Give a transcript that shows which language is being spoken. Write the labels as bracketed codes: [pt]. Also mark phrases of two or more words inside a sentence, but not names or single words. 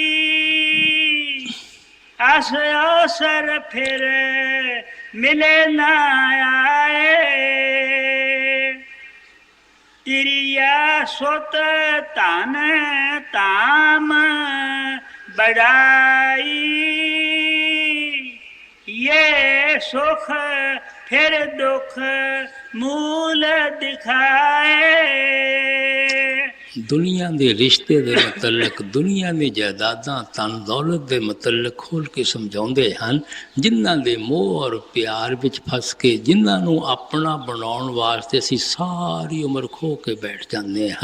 [hi] आस अवसर फिर मिले न आए, तिरिया सुत तन ताम बढ़ाई, ये सुख फिर दुख मूल दिखाए। [pa] ਦੁਨੀਆ ਦੇ ਰਿਸ਼ਤੇ ਦੇ ਮੁਤਲਕ, ਦੁਨੀਆ ਦੀ ਜਾਇਦਾਦਾਂ ਧਨ ਦੌਲਤ ਦੇ ਮੁਤਲਕ ਖੋਲ੍ਹ ਕੇ ਸਮਝਾਉਂਦੇ ਹਨ। ਜਿਨ੍ਹਾਂ ਦੇ ਮੋਹ ਔਰ ਪਿਆਰ ਵਿੱਚ ਫਸ ਕੇ, ਜਿਨ੍ਹਾਂ ਨੂੰ ਆਪਣਾ ਬਣਾਉਣ ਵਾਸਤੇ ਅਸੀਂ ਸਾਰੀ ਉਮਰ ਖੋ ਕੇ ਬੈਠ ਜਾਂਦੇ ਹਾਂ।